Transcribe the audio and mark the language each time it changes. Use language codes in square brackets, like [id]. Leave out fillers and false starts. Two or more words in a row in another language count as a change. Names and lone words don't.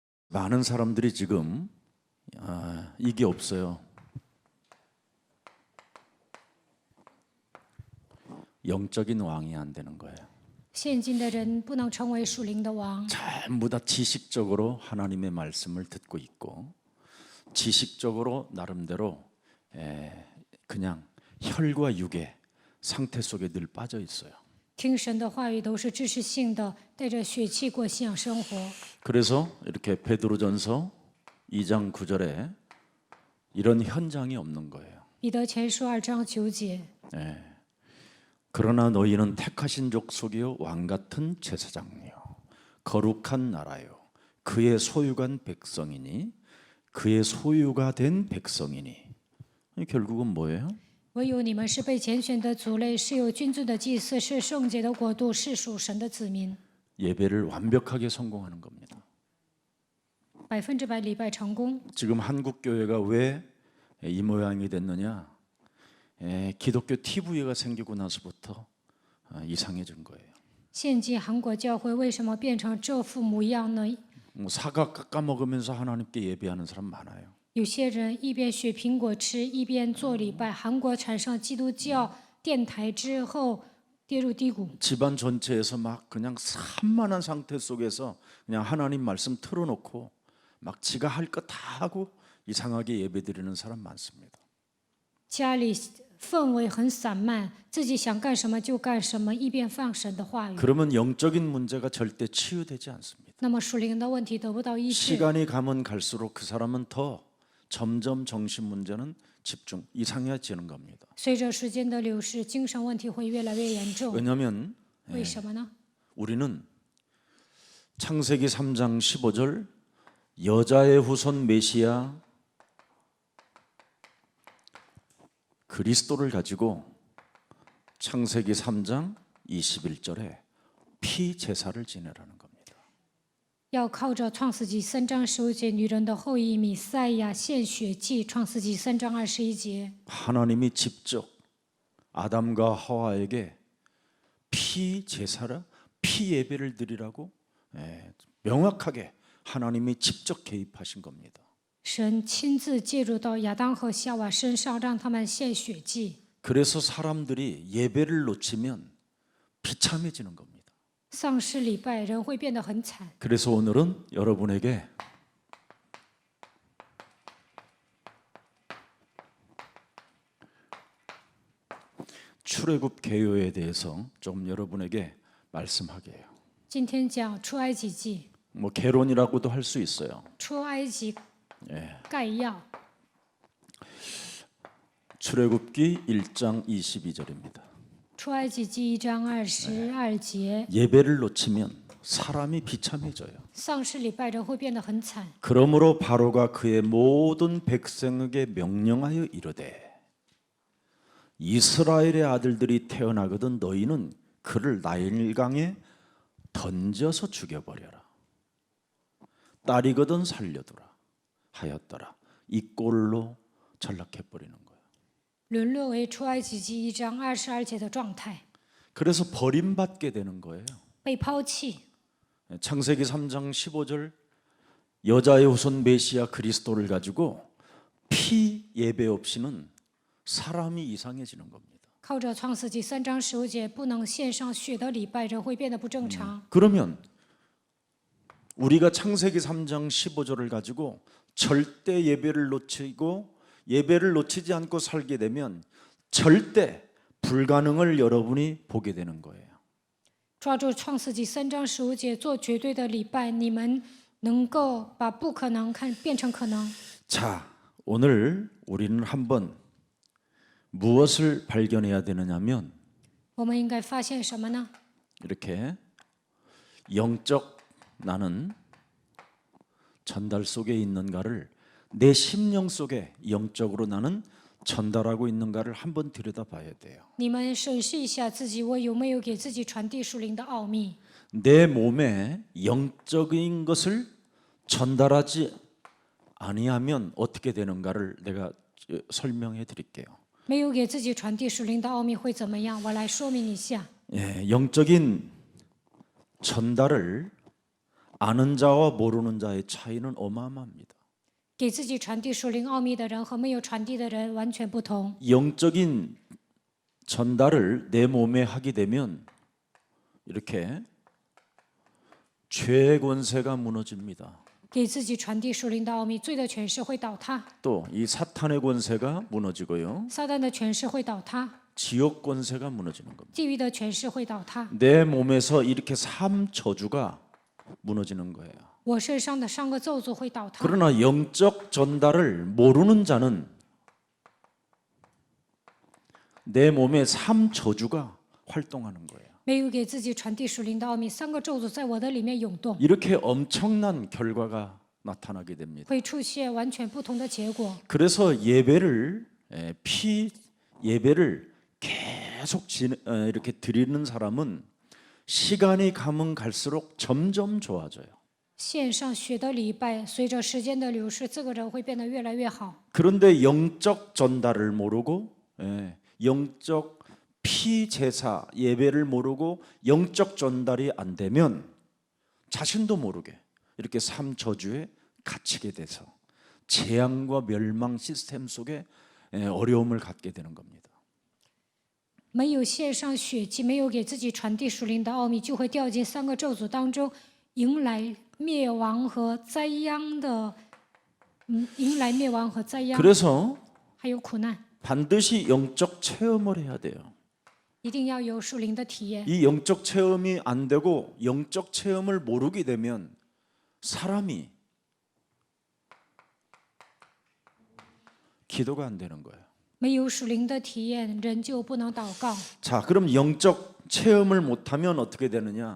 [ko] 많은 사람들이 지금 이게 없어요. 영적인 왕이 안 되는 거예요. [zh] 现今的人不能成为属灵的王， [ko] 전부 다 지식적으로 하나님의 말씀을 듣고 있고 지식적으로 나름대로 그냥 혈과 육의 상태 속에 늘 빠져 있어요. [zh] 听神的话语都是知识性的，带着血气过信仰生活。 [ko] 그래서 이렇게 베드로전서 2장 9절에 이런 현장이 없는 거예요. [zh] 彼得前书2章9节， [ko] 그러나 너희는 택하신 족속이요 왕 같은 제사장이요 거룩한 나라요 그의 소유간 백성이니 그의 소유가 된 백성이니. 결국은 뭐예요? [zh] 唯有你们是被拣选的族类，是有君尊的祭司，是圣洁的国度，是属神的子民。 [ko] 예배를 완벽하게 성공하는 겁니다. [zh] 100%礼拜成功。 [ko] 지금 한국 교회가 왜 이 모양이 됐느냐? 기독교 TV가 생기고 나서부터 이상해진 거예요. [zh] 现今韩国教会为什么变成这副模样呢？ [ko] 사과 깎아 먹으면서 하나님께 예배하는 사람 많아요. [zh] 有些人一边削苹果吃，一边做礼拜。韩国产生基督教电台之后，跌入低谷。 [ko] 집안 전체에서 막 그냥 산만한 상태 속에서 그냥 하나님 말씀 틀어놓고 막 지가 할 거 다 하고 이상하게 예배드리는 사람 많습니다. [zh] 家里氛围很散漫，自己想干什么就干什么，一边放神的话语。 [ko] 그러면 영적인 문제가 절대 치유되지 않습니다. [zh] 那么属灵的问题得不到医治。 [ko] 시간이 가면 갈수록 그 사람은 더 점점 정신 문제는 집중 이상해지는 겁니다. [zh] 随着时间的流逝，精神问题会越来越严重。 [ko] 왜냐하면 [zh] 为什么呢？ [ko] 우리는 창세기 3장 15절 여자의 후손 메시아 그리스도를 가지고 창세기 3장 21절에 피 제사를 지내라는 겁니다. [zh] 要靠着创世纪3章15节，女人的后裔米赛亚献血祭。创世纪3章21节， [ko] 하나님이 직접 아담과 하와에게 피 제사라 피 예배를 드리라고 명확하게 하나님이 직접 개입하신 겁니다. [zh] 神亲自介入到亚当和夏娃身上，让他们献血祭。 [ko] 그래서 사람들이 예배를 놓치면 비참해지는 겁니다. [zh] 丧失礼拜，人会变得很惨。 [ko] 그래서 오늘은 여러분에게 출애굽 개요에 대해서 좀 여러분에게 말씀하게 해요. [zh] 今天讲出埃及记， [ko] 뭐 개론이라고도 할 수 있어요. [zh] 出埃及概要。 [ko] 출애굽기 1장 22절입니다. [zh] 出埃及记1章22节， [ko] 예배를 놓치면 사람이 비참해져요. [zh] 丧失礼拜，人会变得很惨。 [ko] 그러므로 바로가 그의 모든 백성에게 명령하여 이르되 이스라엘의 아들들이 태어나거든 너희는 그를 나일강에 던져서 죽여버려라. 딸이거든 살려두라 하였더라. 이 꼴로 전락해버리는 거예요. [zh] 沦落为出埃及记1章22节的状态， [ko] 그래서 버림받게 되는 거예요. [zh] 被抛弃。 [ko] 창세기 3장 15절 여자의 후손 메시아 그리스도를 가지고 피 예배 없이는 사람이 이상해지는 겁니다. [zh] 靠着创世纪3章15节，不能献上血的礼拜，人会变得不正常。 [ko] 그러면 우리가 창세기 3장 15절을 가지고 절대 예배를 놓치고 예배를 놓치지 않고 살게 되면 절대 불가능을 여러분이 보게 되는 거예요. [zh] 抓住创世纪3章15节，做绝对的礼拜，你们能够把不可能变成可能。 [ko] 자, 오늘 우리는 한번 무엇을 발견해야 되느냐면 [zh] 我们应该发现什么呢？ [ko] 이렇게 영적 나는 전달 속에 있는가를 내 심령 속에 영적으로 나는 전달하고 있는가를 한번 들여다봐야 돼요. [zh] 你们审视一下自己，我有没有给自己传递属灵的奥秘？ [ko] 내 몸에 영적인 것을 전달하지 아니하면 어떻게 되는가를 내가 설명해 드릴게요. [zh] 没有给自己传递属灵的奥秘会怎么样？我来说明一下。 [ko] 영적인 전달을 아는 자와 모르는 자의 차이는 어마어마합니다. [zh] 给自己传递属灵奥秘的人和没有传递的人完全不同。 [ko] 영적인 전달을 내 몸에 하게 되면 이렇게 죄의 권세가 무너집니다. [zh] 给自己传递属灵的奥秘，罪的权势会倒塌， [ko] 또 이 사탄의 권세가 무너지고요. [zh] 撒旦的权势会倒塌， [ko] 지옥 권세가 무너지는 겁니다. [zh] 地狱的权势会倒塌， [ko] 내 몸에서 이렇게 삼 저주가 무너지는 거예요. [zh] 我身上的3个咒诅会倒塌。 [ko] 그러나 영적 전달을 모르는 자는 내 몸에 삼 저주가 활동하는 거예요. [zh] 没有给自己传递属灵的奥秘，3个咒诅在我的里面涌动， [ko] 이렇게 엄청난 결과가 나타나게 됩니다. [zh] 会出现完全不同的结果。 [ko] 그래서 예배를 예배를 계속 이렇게 드리는 사람은 시간이 가면 갈수록 점점 좋아져요. [zh] 线上学的礼拜，随着时间的流逝，这个人会变得越来越好。 [ko] 그런데 영적 전달을 모르고 영적 피제사 예배를 모르고 영적 전달이 안 되면 자신도 모르게 이렇게 삼저주에 갇히게 돼서 재앙과 멸망 시스템 속에 어려움을 갖게 되는 겁니다. [zh] 没有献上血祭，没有给自己传递属灵的奥秘，就会掉进3个咒诅当中，迎来灭亡和灾殃的，迎来灭亡和灾殃， [ko] 그래서 [zh] 还有苦难。 [ko] 반드시 영적 체험을 해야 돼요. [zh] 一定要有属灵的体验。 [ko] 이 영적 체험이 안 되고 영적 체험을 모르게 되면 사람이 기도가 안 되는 거예요. [zh] 没有属灵的体验，人就不能祷告。 [ko] 자, 그럼 영적 체험을 못하면 어떻게 되느냐?